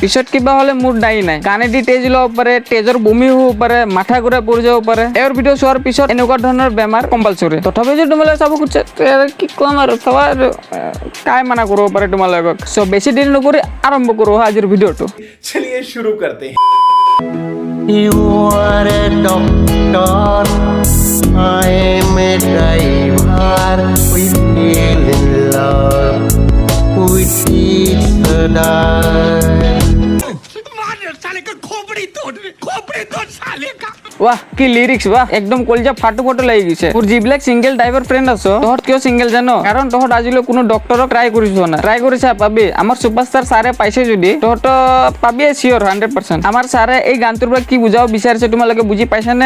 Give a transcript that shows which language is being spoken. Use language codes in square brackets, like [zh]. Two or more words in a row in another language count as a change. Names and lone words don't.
[as] পিছত কিবা হ'লে মোৰ দায়ী নাই। কাণেদি তেজ ল'ব পাৰে, তেজৰ বমি হ'ব পাৰে, মাথা ঘূৰাই পৰি যাব পাৰে। এওঁৰ ভিডিঅ' চোৱাৰ পিছত এনেকুৱা ধৰণৰ বেমাৰ কম্পালচৰি। তথাপি যদি তোমালোকে চাব খুজিছে কি ক'ম আৰু, চাবা কাই মানা কৰিব পাৰে তোমালোকক। চ' বেছি দেৰি নকৰি আৰম্ভ কৰোঁ আজিৰ ভিডিঅ'টো। [hi] चलिए शुरू करते हैं। [en] You are a doctor, I am a driver. We fell in love with each other. [as] वाह কি লিৰিক্স, বাহ একদম কলজা ফাটু ফাটু লাগি গৈছে। মোৰ যিবিলাক [en] single driver friend [as] আছে, তহঁত কিয় সিংগল জানো? কাৰণ তহঁত আজিলৈ কোনো ডক্টৰক ট্ৰাই কৰিছ না। ট্ৰাই কৰিছা পাবি। আমাৰ সুপাৰষ্টাৰ ছাৰে পাইছে যদি তহঁত পাবি চিয়ৰ 100%। আমাৰ ছাৰে এই গানটোৰ পৰা কি বুজাব বিচাৰিছে তোমালোকে বুজি পাইছা নে?